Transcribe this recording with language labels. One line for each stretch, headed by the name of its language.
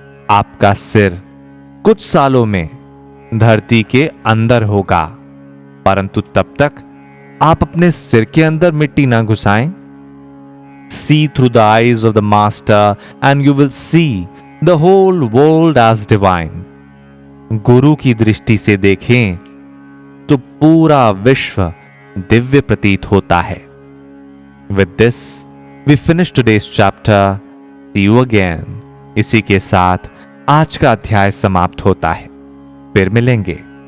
Hindi: आपका सिर कुछ सालों में धरती के अंदर होगा, परंतु तब तक आप अपने सिर के अंदर मिट्टी ना घुसाएं।
English: See through the eyes of the master and you will see the whole world as divine.
Hindi: गुरु की दृष्टि से देखें तो पूरा विश्व दिव्य प्रतीत होता है।
English: With this, we finish today's chapter. See you again.
Hindi: इसी के साथ आज का अध्याय समाप्त होता है। फिर मिलेंगे।